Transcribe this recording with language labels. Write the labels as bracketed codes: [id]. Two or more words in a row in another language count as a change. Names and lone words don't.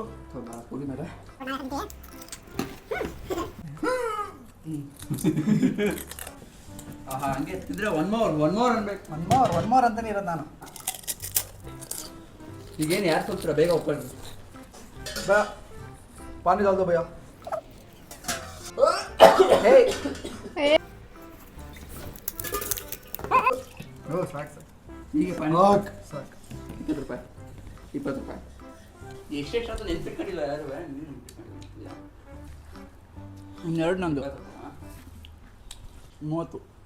[kn] ಪೂರಿ ಮೇಲೆ ಹಂಗೆ ತಿಂದ್ರೆ [en] one more [kn] ಅನ್ಬೇಕು. [en] one more [kn] ಅಂತಾನೆ ಇರೋದು ನಾನು. ಈಗೇನು ಯಾರು ಸೋಲ್ತೀರ ಬೇಗ ಒಪ್ಕೊಳ್ಳಿ. [hi] ಬಾ ಪಾನಿ डाल दो भैया. [kn] ಓ ಸಾಕು ಸರ್. ಈಗ ಸಾಕು ಸಾಕು. 20 ರೂಪಾಯಿ ಎಷ್ಟೆಷ್ಟು ಅಂತ ನೆನ್ಪಿಟ್ಕೊಂಡಿಲ್ಲ ಯಾರು. ಇನ್ನೆರಡು ನಂದು 30.